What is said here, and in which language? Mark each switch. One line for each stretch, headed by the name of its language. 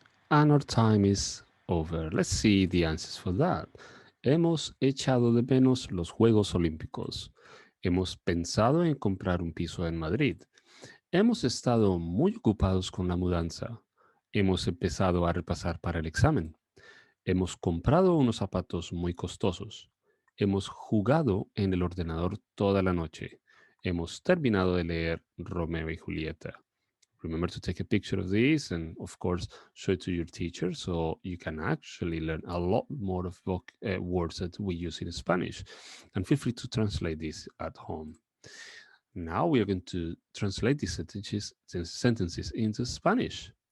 English: And our time is over. Let's see the answers for that.
Spanish: Hemos echado de menos los Juegos Olímpicos. Hemos pensado en comprar un piso en Madrid. Hemos estado muy ocupados con la mudanza. Hemos empezado a repasar para el examen. Hemos comprado unos zapatos muy costosos. Hemos jugado en el ordenador toda la noche. Hemos terminado de leer Romeo y Julieta.
English: Remember to take a picture of this and, of course, show it to your teacher so you can actually learn a lot more of words that we use in Spanish. And feel free to translate this at home. Now we are going to translate these sentences into Spanish.